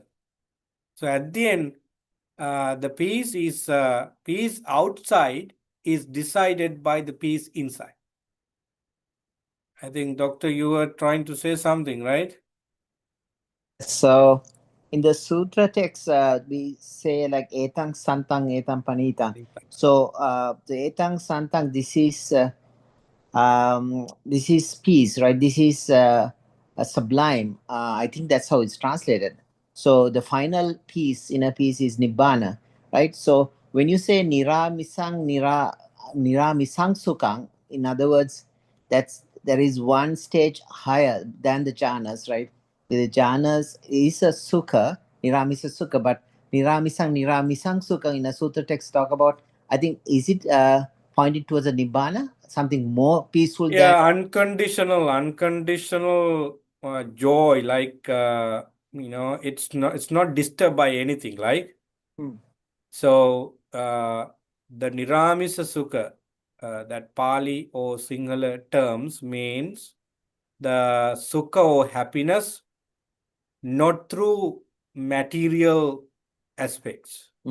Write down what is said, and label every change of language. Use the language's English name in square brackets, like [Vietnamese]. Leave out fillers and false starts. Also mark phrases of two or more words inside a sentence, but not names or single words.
[English] So at the end, the peace outside is decided by the peace inside. I think, Doctor, you were trying to say something, right? Yes. So in the sutra text, we say like [Pali] etang santang etang panitang. [English] So the [Pali] etang santang, [English] this is this is peace, right? This is a sublime. I think that's how it's translated. So the final peace, inner peace, is nibbana, right? So when you say [Pali] niramisang sukang, [English] in other words, there is one stage higher than the jhanas, right? The jhanas is a sukha, [Pali] niramisa sukha, [English] but [Pali] niramisang sukha [English] in a sutra text talk about, I think, is it pointed towards a nibbana, something more peaceful than. Yeah, unconditional joy, like it's not disturbed by anything, like. So the [Pali] Niramisa Sukha, [English] that Pali or Sinhala terms means the Sukha or happiness, not through material aspects.